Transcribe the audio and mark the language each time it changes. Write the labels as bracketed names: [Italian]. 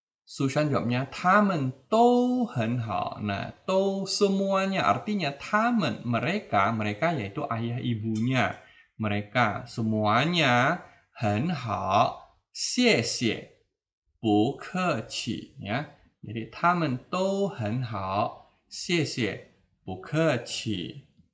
[Chinese] Sushan [Indonesian] jawabnya, [Chinese] 他们都很好. [Indonesian] Nah, 都 semuanya artinya 他们 mereka, mereka yaitu ayah ibunya. Mereka semuanya [Chinese] 很好,谢谢,不客气 [Indonesian] ya. Jadi [Chinese] 他们都很好,谢谢,不客气.